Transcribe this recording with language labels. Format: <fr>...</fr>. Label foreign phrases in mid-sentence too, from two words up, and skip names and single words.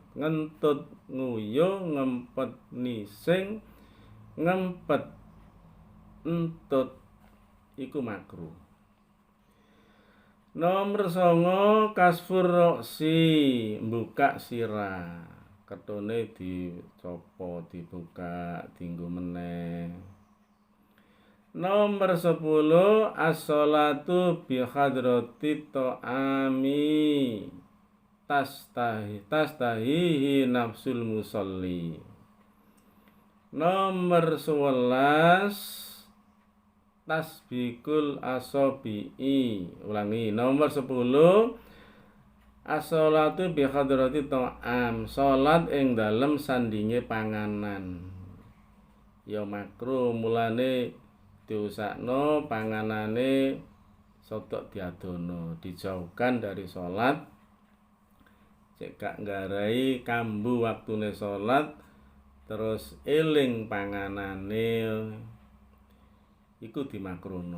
<jv>Ngentut nguyu, ngempet nising, ngempet entut iku makruh. Nomor 9</jv> <ar>كشف الرأس,</ar> <jv>buka sirah. Ketone dicopo, dibuka, dienggo meneh.</jv> <ar>Nomor 10 الصلاة بحضرة طعام تشتهيه نفس المصلي. Nomor 11 تشبيك الأصابع.</ar> <jv>Ulangi, nomor 10</jv> <ar>الصلاة بحضرة طعام,</ar> <jv>salat ing dalem sandinge panganan. Ya makruh, mulane diusakno panganane sodok diadono,</jv> <id>dijauhkan dari salat.</id> <jv>Cek gak nggarai kambu waktune salat terus eling panganane iku dimakruhno.</jv>